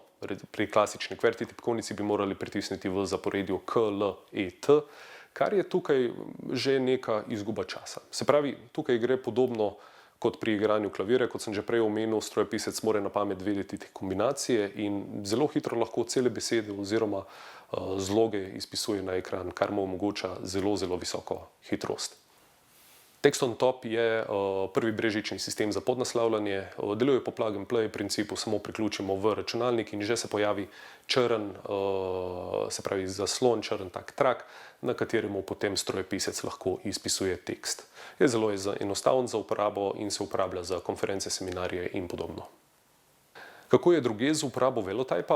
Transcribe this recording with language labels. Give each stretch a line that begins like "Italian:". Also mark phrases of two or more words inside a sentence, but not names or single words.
Slovenian: Pri klasični QWERTY tipkovnici bi morali pritisniti v zaporedju K, L, E, T, kar je tukaj že neka izguba časa. Se pravi, tukaj gre podobno kot pri igranju klavirja, kot sem že prej omenil, strojepisec mora na pamet vedeti te kombinacije in zelo hitro lahko cele besede oziroma zloge izpisuje na ekran, kar mu omogoča zelo, zelo visoko hitrost. Text on top je prvi brezžični sistem za podnaslavljanje, deluje po
English: plug and play
Slovenian: principu, samo priključimo v računalnik in že se pojavi črn, se pravi zaslon, črn trak, na kateremu potem strojepisec lahko izpisuje tekst. Je zelo enostaven za uporabo in se uporablja za konference, seminarje in podobno. Kako je drugje z uporabo Velotypa?